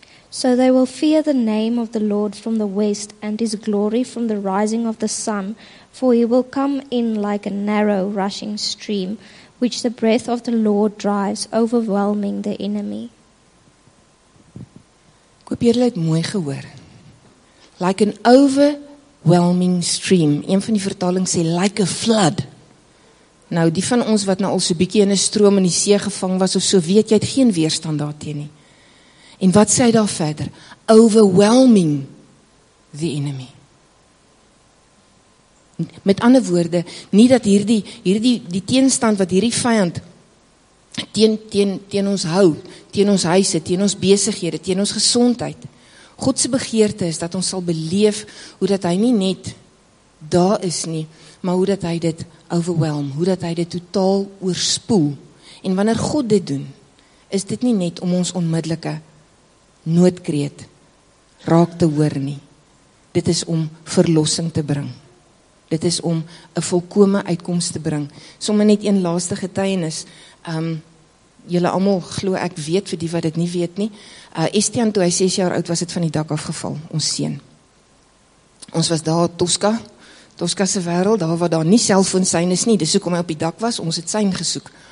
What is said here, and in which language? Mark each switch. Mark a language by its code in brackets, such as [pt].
[en] So they will fear the name of the Lord from the west, and his glory from the rising of the sun, for he will come in like a narrow rushing stream, which the breath of the Lord drives, overwhelming the enemy. [af] Ek hoop julle het mooi gehoor. [en] Like an overwhelming stream. [af] Een van die vertalings sê, [en] like a flood. [af] Nou, die van ons wat nou al so bietjie in 'n stroom in die see gevang was of so, weet jy het geen weerstand daarteen nie. En wat sê hy daar verder? [en] Overwhelming the enemy. [af] Met ander woorde, nie dat die teenstand wat hierdie vyand teen ons hou, teen ons huise, teen ons besighede, teen ons gesondheid. God se begeerte is dat ons sal beleef hoe dat hy nie net daar is nie, maar hoe dat hy dit overwhelm, hoe dat hy dit totaal oorspoel. En wanneer God dit doen, is dit nie net om ons onmiddellike noodkreet raak te hoor nie. Dit is om verlossing te bring. Dit is om 'n volkome uitkoms te bring. Sommige net een laaste getuienis. Julle almal glo ek weet, vir die wat dit nie weet nie. Estian, toe hy 6 jaar oud was, het van die dak afgeval, ons seun. Ons was daar, Tosca se wêreld, daar waar daar nie selfoonsein is nie, dis hoekom hy op die dak was, ons het sein gesoek.